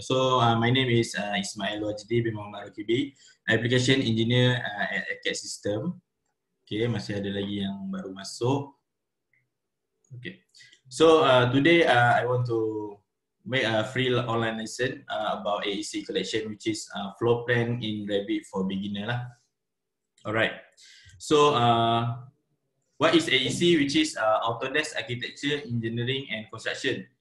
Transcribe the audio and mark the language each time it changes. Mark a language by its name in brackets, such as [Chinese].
[English] So my name is Ismail Wajdi bin Muhammad Rakibi, Application Engineer at ACAT System. [Malay] Okay, masih ada lagi yang baru masuk. [English] Okay, so today I want to make a free online lesson about AEC collection, which is floor plan in Revit for beginner lah. Alright, so what is AEC, which is Autodesk Architecture, Engineering and Construction.